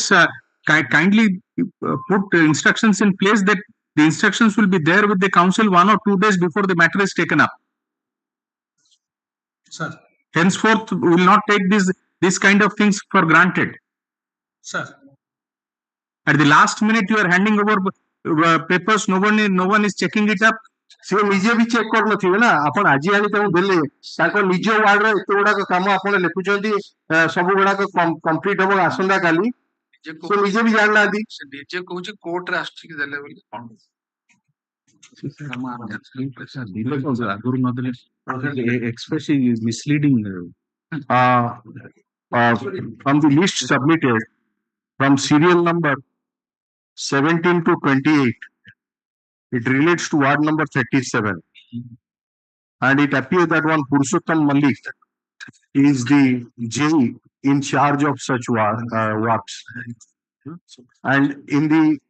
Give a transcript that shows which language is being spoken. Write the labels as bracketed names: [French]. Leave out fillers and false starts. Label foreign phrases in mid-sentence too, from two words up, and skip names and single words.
[English] Kindly put instructions in place that the instructions will be there with the council 1 or 2 days before the matter is taken up. Sir. Henceforth, we will not take this kind of things for granted. Sir. At the last minute, you are handing over papers. No one is checking it up. [Odia] ସେ ନିଜେ ବି ଚେକ୍ କରୁନଥିବେ ନା ଆପଣ ଆଜି ଆଣି ତାଙ୍କୁ ଦେଲେ ତାଙ୍କ ନିଜ ୱାର୍ଡର ଏତେ ଗୁଡାକ କାମ ଆପଣ ଲେଖୁଛନ୍ତି ସବୁ ଗୁଡାକ କମ୍ପ୍ଲିଟ ହବ ଆସନ୍ତା କାଲି ସେ ନିଜେ ବି ଜାଣିନାହାନ୍ତି ନିଜେ କହୁଛି କୋର୍ଟରେ ଆସୁଛି କି ଦେଲେ ବୋଲି ଆଗରୁ ନଦେଲେ [English] express is misleading. From the list submitted from serial number 17 to 28 it relates to ward number 37 and it appears that one Purushottam Malik is the JE in charge of such works and in the